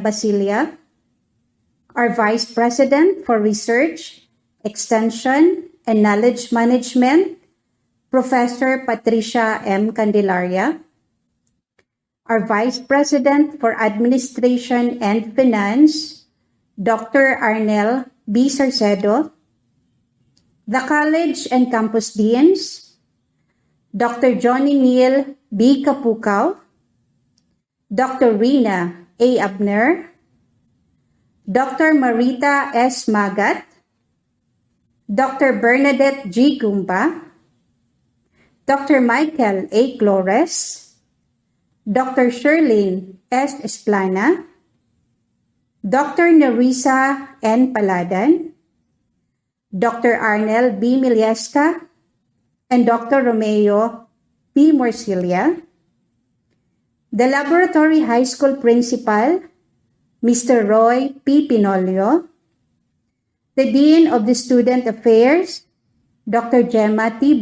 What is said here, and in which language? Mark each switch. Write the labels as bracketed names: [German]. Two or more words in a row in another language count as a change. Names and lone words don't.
[English] Basilia, our Vice President for Research, Extension, and Knowledge Management, Professor Patricia M. Candelaria, our Vice President for Administration and Finance, Dr. Arnel B. Sarcedo, the College and Campus Deans, Dr. Johnny Neal B. Kapukaw, Dr. Rina A. Abner, Dr. Marita S. Magat, Dr. Bernadette G. Gumba, Dr. Michael A. Flores, Dr. Sherlyn S. Esplana, Dr. Nerissa N. Paladan, Dr. Arnel B. Milieska, and Dr. Romeo P. Morcilia, the Laboratory High School Principal, Mr. Roy P. Pinolio, the Dean of the Student Affairs, Dr. Gemma T.